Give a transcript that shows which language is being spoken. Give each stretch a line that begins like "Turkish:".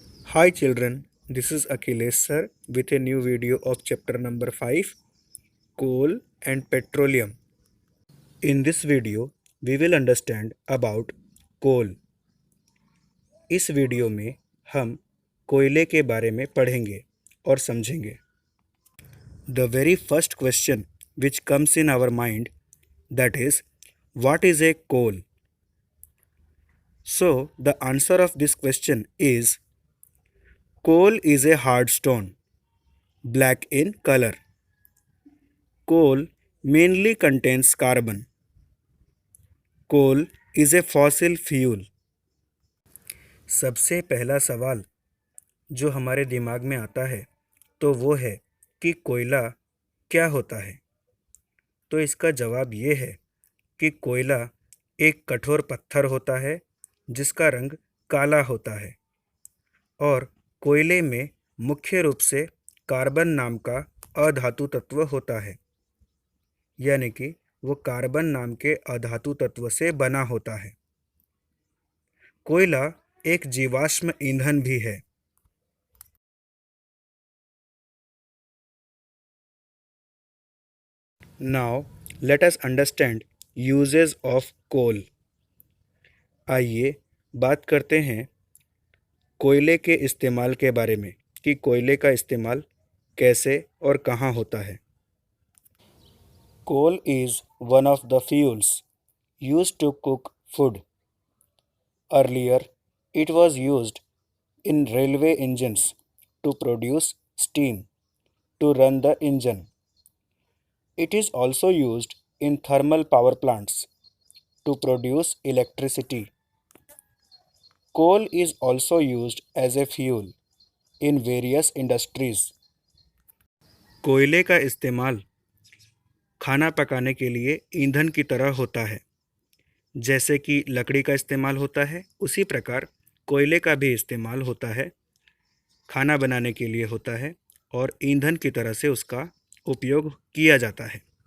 English: Hi children, this is Akhilesh sir with a new video of chapter number 5 Coal and Petroleum. In this video, we will understand about coal.
Hindi: इस video में हम कोयले के बारे में पढ़ेंगे और समझेंगे.
English: The very first question which comes in our mind, that is, what is a coal? So the answer of this question is coal is a hard stone, black in color. Coal mainly contains carbon. Coal is a fossil fuel.
Hindi: सबसे पहला सवाल जो हमारे दिमाग में आता है तो वो है कि कोयला क्या होता है. तो इसका जवाब ये है कि कोयला एक कठोर पत्थर होता है जिसका रंग काला होता है और कोयले में मुख्य रूप से कार्बन नाम का अधातु तत्व होता है, यानी कि वो कार्बन नाम के अधातु तत्व से बना होता है. कोयला एक जीवाश्म ईंधन भी है.
English: Now let us understand uses of coal.
Hindi: आइए बात करते हैं कोयले के इस्तेमाल के बारे में कि कोयले का इस्तेमाल कैसे और कहाँ होता है.
English: Coal is one of the fuels used to cook food. Earlier, it was used in railway engines to produce steam to run the engine. It is also used in thermal power plants to produce electricity. Coal is also used as a fuel in various industries.
Hindi: कोयले का इस्तेमाल खाना पकाने के लिए ईंधन की तरह होता है. जैसे कि लकड़ी का इस्तेमाल होता है, उसी प्रकार कोयले का भी इस्तेमाल होता है, खाना बनाने के लिए होता है और ईंधन की तरह से उसका उपयोग किया जाता है.